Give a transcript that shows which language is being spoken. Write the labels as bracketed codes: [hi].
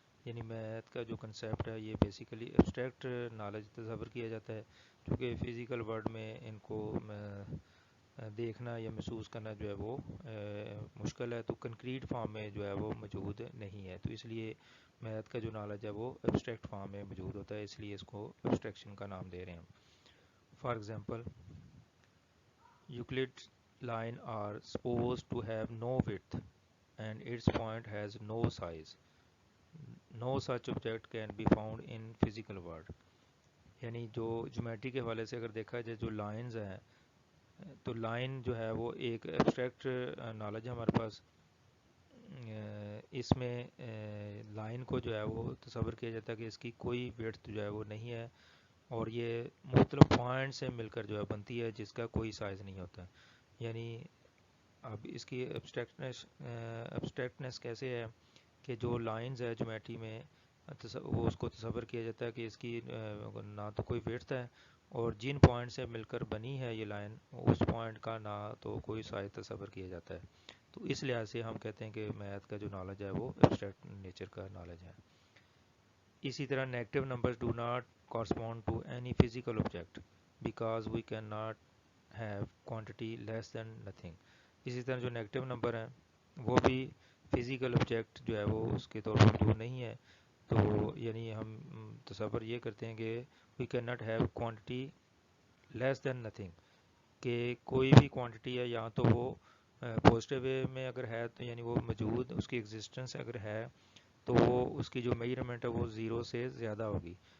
[ur] یعنی میتھ کا جو کنسیپٹ ہے یہ بیسیکلی ایبسٹریکٹ نالج تصور کیا جاتا ہے، کیونکہ فزیکل ورلڈ میں ان کو دیکھنا یا محسوس کرنا جو ہے وہ مشکل ہے، تو کنکریٹ فارم میں جو ہے وہ موجود نہیں ہے. تو اس لیے میتھ کا جو نالج ہے وہ ایبسٹریکٹ فارم میں موجود ہوتا ہے، اس لیے اس کو ایبسٹریکشن کا نام دے رہے ہیں. [en] For example Euclid's line are supposed to have no width and its point has no size. No such object can be found in physical world. [ur] یعنی جو جیومیٹری کے حوالے سے اگر دیکھا جائے جو لائنز ہیں، تو لائن جو ہے وہ ایک ایبسٹریکٹ نالج ہے ہمارے پاس. اس میں لائن کو جو ہے وہ تصور کیا جاتا ہے کہ اس کی کوئی ویڈتھ جو ہے وہ نہیں ہے، اور یہ مختلف پوائنٹ سے مل کر جو ہے بنتی ہے جس کا کوئی سائز نہیں ہوتا. یعنی اب اس کی ایبسٹریکٹنیس کیسے ہے کہ جو لائنز ہے جیومیٹری میں وہ اس کو تصور کیا جاتا ہے کہ اس کی نہ تو کوئی ویڈتھ ہے، اور جن پوائنٹ سے مل کر بنی ہے یہ لائن اس پوائنٹ کا نہ تو کوئی سائز تصور کیا جاتا ہے. تو اس لحاظ سے ہم کہتے ہیں کہ میتھ کا جو نالج ہے وہ ایبسٹریکٹ نیچر کا نالج ہے. اسی طرح [en] Negative numbers do not correspond to any physical object because we cannot have quantity less than nothing. [ur] اسی طرح جو نیگیٹو نمبر ہیں وہ بھی فزیکل آبجیکٹ جو ہے وہ اس کے طور پر موجود نہیں ہے. تو یعنی ہم تصور یہ کرتے ہیں کہ [en] we cannot have quantity less than nothing، [ur] کہ کوئی بھی کوانٹٹی ہے یا تو وہ پازیٹیو وے میں اگر ہے تو یعنی وہ موجود، اس کی ایگزسٹنس اگر ہے تو وہ اس کی جو میجرمنٹ ہے وہ زیرو سے زیادہ ہوگی.